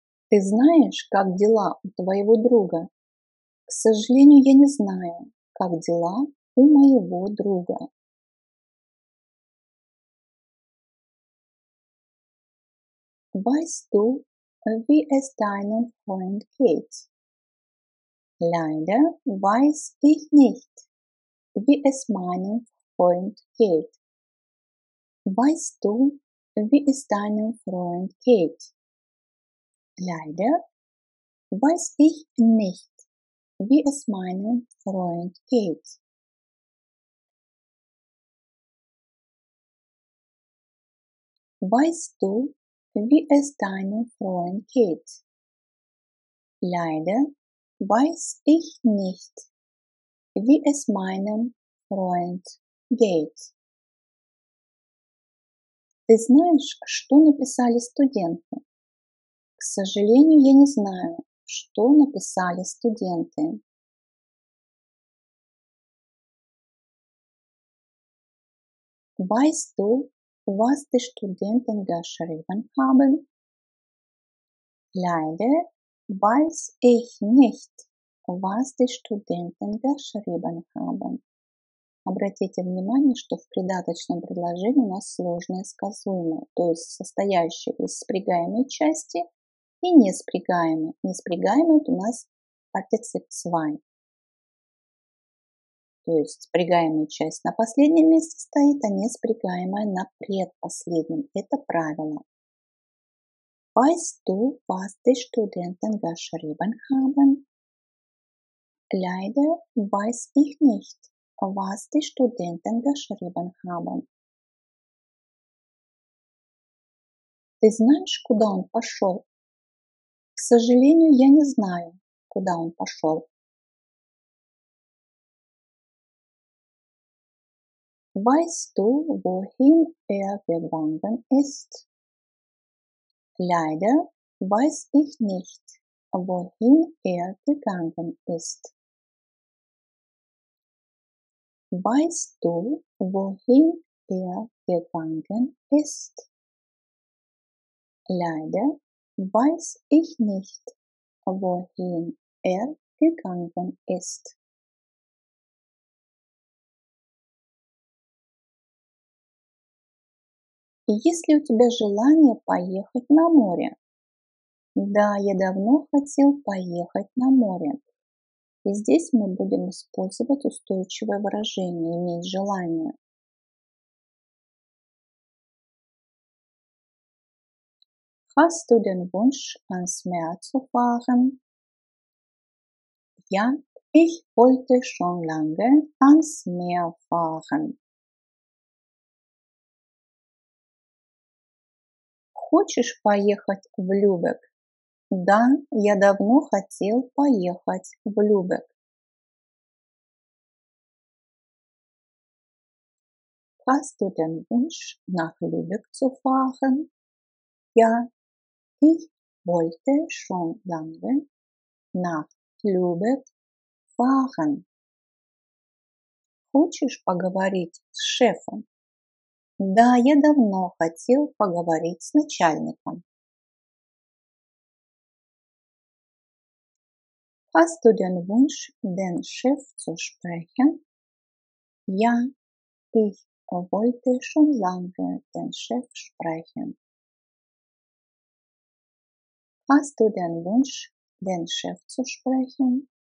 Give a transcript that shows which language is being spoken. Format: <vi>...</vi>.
<ru>Ты знаешь, как дела у твоего друга? К сожалению, я не знаю, как дела у моего друга.</ru> <de>Weißt du, wie es deinem Freund geht? Leider weiß ich nicht, wie es meinem Freund geht. Weißt du, wie es deinem Freund geht? Leider weiß ich nicht, wie es meinem Freund geht. Weißt du, wie es deinem Freund geht? Leider weiß ich nicht, wie es meinem Freund geht.</de> <ru>Ты знаешь, что написали студенты? К сожалению, я не знаю, что написали студенты.</ru> <de>Weißt du, was die Studenten geschrieben haben? Leider weiß ich nicht, was die Studenten geschrieben haben.</de> <ru>Обратите внимание, что в придаточном предложении у нас сложное сказуемое, то есть состоящее из спрягаемой части и неспрягаемой. Неспрягаемый у нас партицип zwei. То есть спрягаемая часть на последнем месте стоит, а неспрягаемая на предпоследнем. Это правило.</ru> <de>Weißt du, was die Studenten geschrieben haben? Leider weiß ich nicht, was die Studenten geschrieben haben.</de> <ru>Ты знаешь, куда он пошел? К сожалению, я не знаю, куда он пошел.</ru> <de>Weißt du, wohin er gegangen ist? Leider weiß ich nicht, wohin er gegangen ist. Weißt du, wohin er gegangen ist? Leider weiß ich nicht, wohin er gegangen ist.</de> <ru>Есть ли у тебя желание поехать на море? Да, я давно хотел поехать на море. И здесь мы будем использовать устойчивое выражение «иметь желание».</ru> <de>Hast du den Wunsch, ans Meer zu fahren? Ja, ich wollte schon lange ans Meer fahren.</de> <ru>Хочешь поехать в Любек? Да, я давно хотел поехать в Любек.</ru> <de>Hast du den Wunsch, nach Lübeck zu fahren? Ja, ich wollte schon lange nach Lübeck fahren.</de> <ru>Хочешь поговорить с шефом? Да, я давно хотел поговорить с начальником.</ru> <de>Hast du den Wunsch, den Chef zu sprechen? Ja, ich wollte schon lange den Chef sprechen. Hast du den Wunsch, den Chef zu sprechen?</de>